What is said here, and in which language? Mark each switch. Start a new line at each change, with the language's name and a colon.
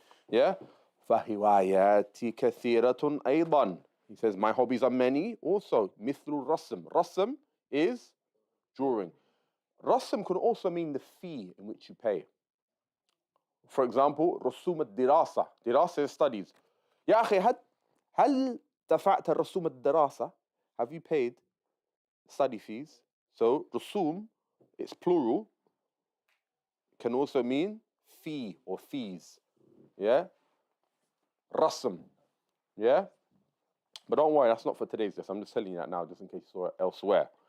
Arabic: Yeah? فَهِوَايَاتِ كَثِيرَةٌ أَيْضًا.
English: He says, my hobbies are many. Also, mithlu rasm. Rasm is drawing. Rasm could also mean the fee in which you pay. For example,
Arabic: رسوم الدراسة.
English: Dirasa is studies.
Arabic: يا أخي هل دفعت رسوم الدراسة?
English: Have you paid study fees? So رسوم, it's plural, can also mean fee or fees. Yeah? Rasm. Yeah? But don't worry, that's not for today's lesson. I'm just telling you that now, just in case you saw it elsewhere.